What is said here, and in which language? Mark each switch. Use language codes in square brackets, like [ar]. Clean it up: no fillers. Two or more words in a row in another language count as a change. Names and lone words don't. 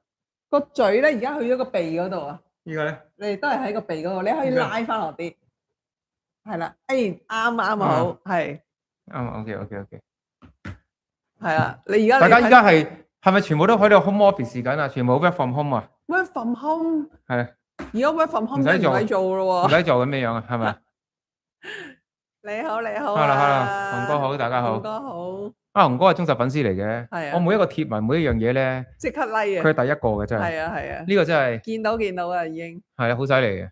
[yue] 個嘴咧，而家去咗個鼻嗰度啊！依個咧，你哋都係喺個鼻嗰度，你可以拉翻落啲。係啦，啱好，係。 OK。係啦，你而家大家依家係咪全部都喺度 [en] home office [yue] 時間啊？全部 [en] work from home [yue] 啊 [en] ？work from home [yue] 係。而家 [en] work from home [yue] 唔使做咯喎。唔使做咁樣啊？係咪？你好。 Hello，洪哥好，大家好。洪哥好。啊，洪哥係忠實粉絲嚟嘅。係啊。我每一個貼文，每一樣嘢咧，即刻 like 啊！佢係第一個嘅真係。係啊。呢個真係見到啊，已經。係啊，好犀利嘅。